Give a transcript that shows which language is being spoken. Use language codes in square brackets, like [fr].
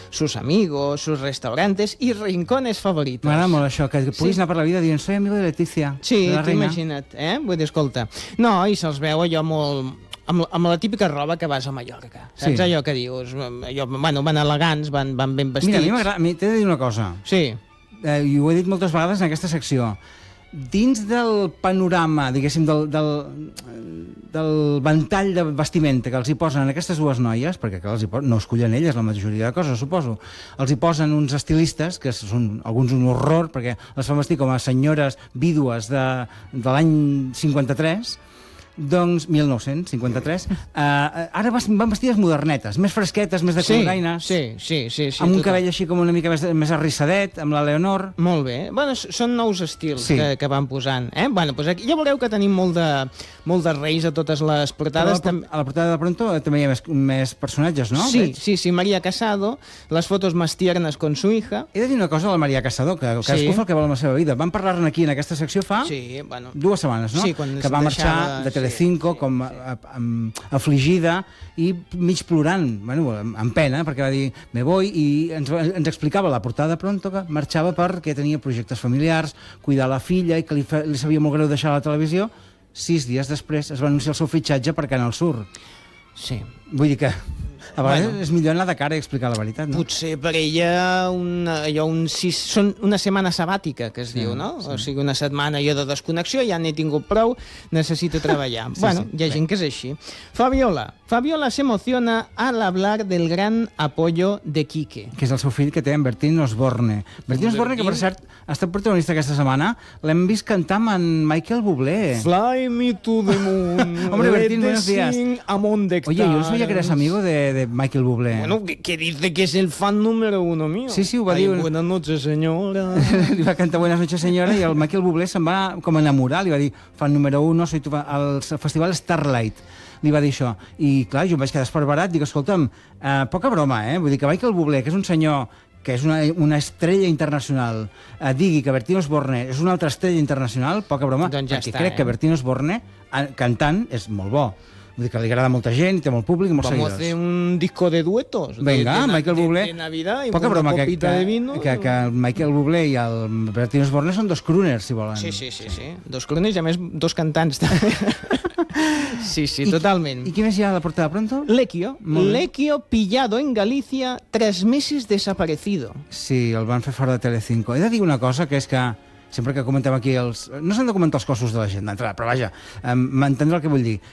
[es] Sus amigos, sus restaurantes y rincones favoritos. [ca] M'agrada molt això, que puguis anar per la vida dient [es] soy amigo de Letícia. [ca] Sí, t'imagina't, eh? Vull dir, escolta. No, i se'ls veu allò molt... Amb la típica roba que vas a Mallorca. Saps allò que dius? Allò, bueno, van elegants, van ben vestits. Mira, a mi m'agrada... T'he de dir una cosa. Sí. I ho he dit moltes vegades en aquesta secció. Dins del panorama, diguéssim, del ventall de vestimenta que els hi posen aquestes dues noies, perquè clar, no es collen elles la majoria de coses, suposo, els hi posen uns estilistes, que són alguns un horror, perquè les fan vestir com a senyores vídues de l'any 53... Doncs, 1953, ara van vestides modernetes, més fresquetes, més de colorines. Sí. Amb un cabell així com una mica més arrissadet, amb la Leonor. Molt bé. Bueno, són nous estils que van posant, eh? Bueno, doncs aquí ja veureu que tenim molt de reis a totes les portades. A la portada de Pronto també hi ha més personatges, no? [es] Sí, Maria Casado, [ca] les fotos [es] más tiernas con su hija. [ca] He de dir una cosa a la Maria Casado, que cadascú fa el que vol amb la seva vida. Vam parlar-ne aquí, en aquesta secció, fa dues setmanes, no? Sí, quan que va marxar de Telecinco, sí, com afligida i mig plorant, bueno, amb pena, perquè va dir [es] me voy, [ca] i ens explicava la portada pronto que marxava perquè tenia projectes familiars, cuidar la filla, i que li sabia molt greu deixar la televisió. Sis dies després es va anunciar el seu fitxatge per Canal Sur. Sí. Vull dir que a vegades, bueno, és millor anar de cara i explicar la veritat, no? Potser per ella una setmana sabàtica, que es diu, no? Sí. O sigui, una setmana jo de desconnexió, ja n'he tingut prou, necessito treballar. Sí, bueno, sí, hi ha gent que és així. [es] Fabiola [ca] s'emociona [es] al hablar del gran apoyo de Quique. [ca] Que és el seu fill que té, en Bertín Osborne. Bertín Osborne, que per cert ha estat protagonista aquesta setmana, l'hem vist cantar amb en Michael Bublé. [en] Fly me to the moon. [es] Hombre, Bertín, buenos días. [en] Among the stars. [es] Oye, yo no sabía que eres amigo de Michael Bublé. Bueno, que dice que es el fan número uno mío. [ca] Sí, sí, ho va dir. [es] Buenas noches, señora. [ca] Li va cantar [es] Buenas noches, señora, [ca] i el Michael Bublé se'n va com enamorar. Li va dir, [es] fan número uno, soy tu fan. [ca] El festival Starlight. Li va dir això. I, clar, jo em vaig quedar esperbarat. Dic, escolta'm, poca broma, eh? Vull dir que Michael Bublé, que és un senyor que és una estrella internacional, digui que Bertín Osborne és una altra estrella internacional, poca broma. Doncs ja està, crec que Bertín Osborne, cantant, és molt bo. Vull dir que li agrada molta gent, té molt públic i molts seguidors. [es] Vamos a hacer un disco de duetos. [ca] Vinga, Michael Bublé. [es] De Navidad, [ca] poca broma, [es] copita de vino. [ca] Que Michael Bublé i el Bertín Osborne són dos crooners, si volen. Sí, sí, sí, sí, sí. Dos crooners i, a més, dos cantants. Sí, sí, totalment. I qui més hi ha a la portada pronto? Lekio. [es] Lekio pillado en Galicia, 3 meses desaparecido. [ca] Sí, el van fer fora de Telecinco. He de dir una cosa, que és que sempre que comentem aquí els... No s'han de comentar els cossos de la gent d'entrada, però vaja, m'entendre el que vull dir.